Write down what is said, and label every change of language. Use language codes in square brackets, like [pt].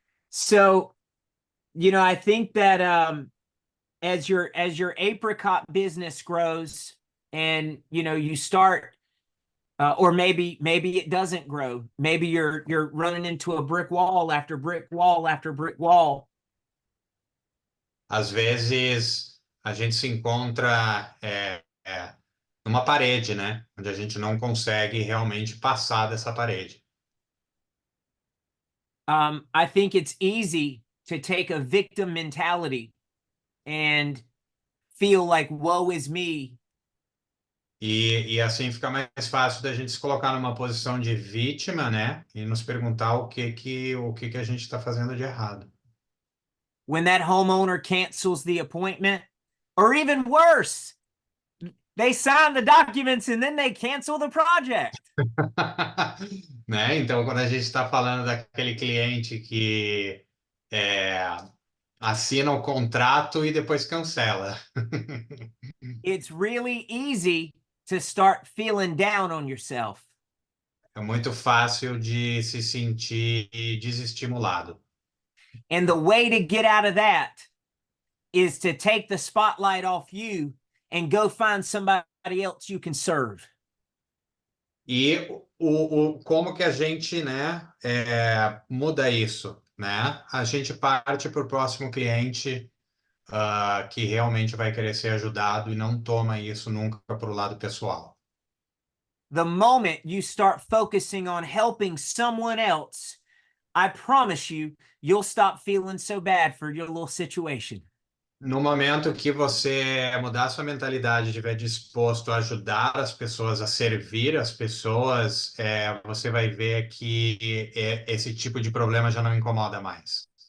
[en] So, I think that as your apricot business grows, and you start, or maybe it doesn't grow. Maybe you're running into a brick wall after brick wall after brick wall. [pt] Às vezes a gente se encontra numa parede, né? Onde a gente não consegue realmente passar dessa parede. [en] I think it's easy to take a victim mentality and feel like woe is me. [pt] E assim fica mais fácil da gente se colocar numa posição de vítima, né? E nos perguntar o que a gente está fazendo de errado. [en] When that homeowner cancels the appointment, or even worse, they sign the documents and then they cancel the project. [pt] Né? Então, quando a gente está falando daquele cliente que assina o contrato e depois cancela. [en] It's really easy to start feeling down on yourself. [pt] É muito fácil de se sentir desestimulado. [en] And the way to get out of that is to take the spotlight off you and go find somebody else you can serve. [pt] E como que a gente, né, muda isso, né? A gente parte para o próximo cliente que realmente vai querer ser ajudado e não toma isso nunca para o lado pessoal. [en] The moment you start focusing on helping someone else, I promise you'll stop feeling so bad for your little situation. [pt] No momento que você mudar sua mentalidade, estiver disposto a ajudar as pessoas, a servir as pessoas, você vai ver que esse tipo de problema já não incomoda mais.